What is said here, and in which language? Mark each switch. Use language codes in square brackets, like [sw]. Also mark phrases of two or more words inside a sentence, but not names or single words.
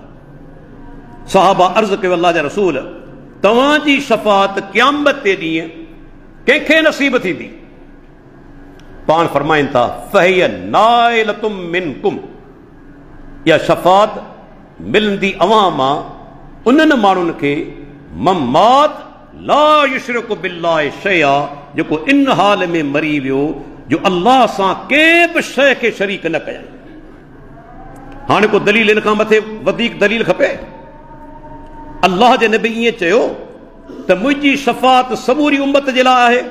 [sd] सहाबा अर्ज़ कयो, अल्लाह जा रसूल, तव्हांजी शफ़ाअत क़यामत ते ॾींहुं कंहिंखे नसीब थींदी? पाण फरमाइनि था [ar] فهي نائلة منكم, [sd] इहा शफ़ात मिलंदी अवां मां उन्हनि माण्हुनि खे [ar] من مات لا يشرك بالله شيئا, [sd] जेको इन हाल में मरी वियो जो अल्लाह सां कंहिं बि शइ खे शरीक न कया। हाणे को दलील इन खां मथे वधीक दलील खपे? अल्लाह जे नबी ईअं चयो त मुंहिंजी शफ़ात समूरी उम्मत जे लाइ आहे?